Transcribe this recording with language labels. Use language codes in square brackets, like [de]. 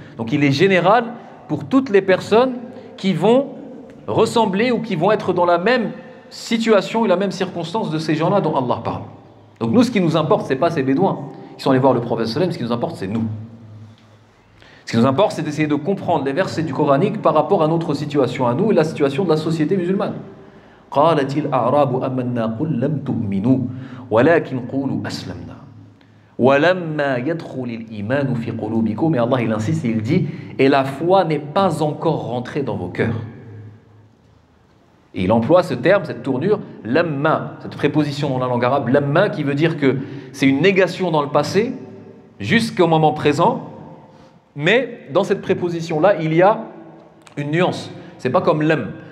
[fr] Donc, il est général pour toutes les personnes qui vont ressembler ou qui vont être dans la même situation et la même circonstance de ces gens-là dont Allah parle. Donc, nous, ce qui nous importe, ce n'est pas ces bédouins qui sont allés voir le prophète sallam, ce qui nous importe, c'est nous. Ce qui nous importe, c'est d'essayer de comprendre les versets du Coranique par rapport à notre situation à nous et la situation de la société musulmane. [ar] قالت الأعراب آمنا قل لم تؤمنوا ولكن قولوا أسلمنا. وَلَمَّا يَدْخُلِ الْإِيمَانُ فِي قُلُوبِكُمْ. [fr] Et Allah il insiste et il dit, et la foi n'est pas encore rentrée dans vos cœurs. Et il emploie ce terme, cette tournure, lamma, cette préposition dans la langue arabe, lamma, qui veut dire que c'est une négation dans le passé, jusqu'au moment présent, mais dans cette préposition-là, il y a une nuance. C'est pas comme lam.